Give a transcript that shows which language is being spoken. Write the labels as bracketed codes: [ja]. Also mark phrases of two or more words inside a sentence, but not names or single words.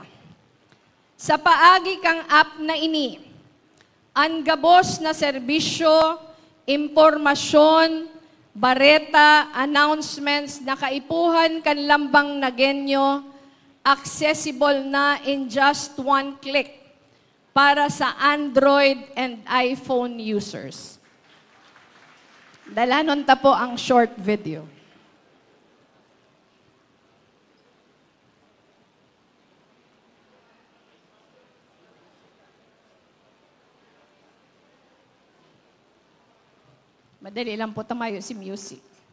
[bik] Sa paagi kang app na ini, ang gabos na serbisyo, impormasyon, bareta, announcements na kaipuhan kan lambang na genyo, accessible na [en] in just one click [bik] para sa [en] Android and iPhone users. [bik] Dalanon ta po ang [en] short video. [bik] Madali lang po tamayo si music.